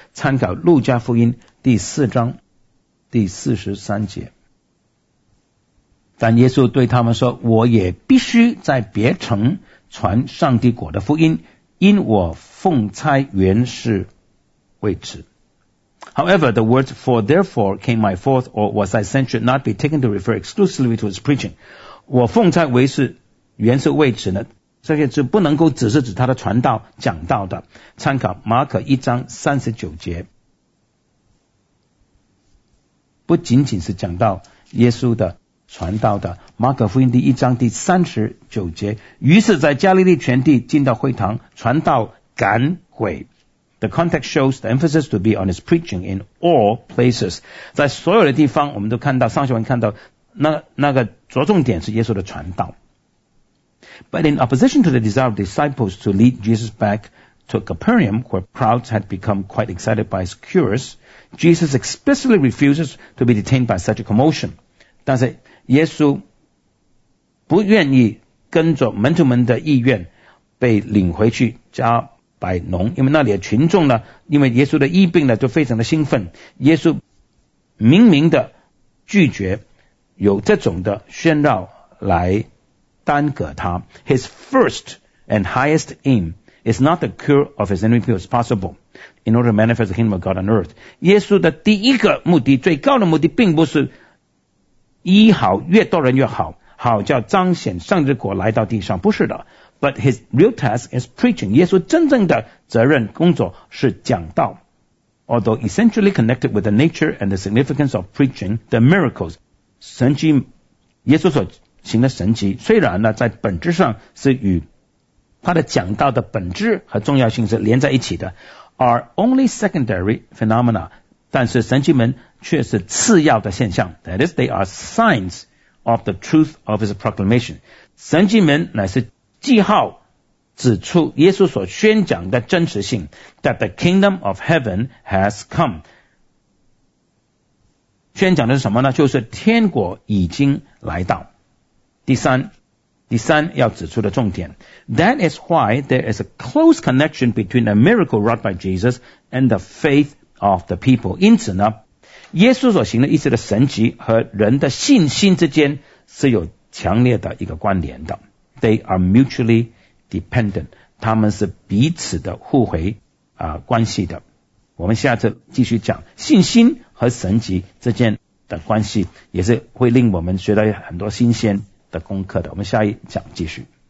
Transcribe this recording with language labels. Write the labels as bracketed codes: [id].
[zh] 参考路加福音第四章第四十三节，但耶稣对他们说，我也必须在别城传上帝国的福音，因我奉差原是为此。 [en] However, the words for therefore came I forth or was I sent should not be taken to refer exclusively to his preaching. [zh] 我奉差为是，原是为此呢，这些字不能够只是指他的传道讲道的，参考马可一章三十九节，不仅仅是讲到耶稣的传道的，马可福音第一章第三十九节，于是在加利利全地进到会堂传道赶鬼。 [en] The context shows the emphasis to be on his preaching in all places. [zh] 在所有的地方我们都看到，上下文看到那个着重点是耶稣的传道。 [en] But in opposition to the desire of disciples to lead Jesus back to Capernaum, where crowds had become quite excited by his cures, Jesus explicitly refuses to be detained by such a commotion. [zh] 但是耶稣不愿意跟着门徒们的意愿被领回去加百农，因为那里的群众呢，因为耶稣的医病呢，就非常的兴奋。耶稣明明的拒绝有这种的喧闹来耽搁他。 [en] His first and highest aim is not the cure of his enemy as possible in order to manifest the kingdom of God on earth. [zh] 耶稣的第一个目的，最高的目的，并不是医好越多人越好，好叫彰显上帝国来到地上，不是的。 [en] But his real task is preaching. [zh] 耶稣真正的责任工作是讲道。 [en] Although essentially connected with the nature and the significance of preaching, the miracles, [zh] 神迹，耶稣所行的神迹，虽然呢在本质上是与他的讲道的本质和重要性是连在一起的， [en] are only secondary phenomena. [zh] 但是神迹们却是次要的现象。 [en] That is, they are signs of the truth of his proclamation. [zh] 神迹们乃是记号，指出耶稣所宣讲的真实性， [en] that the kingdom of heaven has come. [zh] 宣讲的是什么呢？就是天国已经来到。第三要指出的重点， [en] that is why there is a close connection between the miracle wrought by Jesus and the faith of the people. [zh] 因此呢，耶稣所行的一切的神迹和人的信心之间是有强烈的一个关联的。 [en] They are mutually dependent. [zh] 他们是彼此的互为关系的。我们下次继续讲信心和神迹之间的关系，也是会令我们学到很多新鲜的功课的。我们下一讲继续。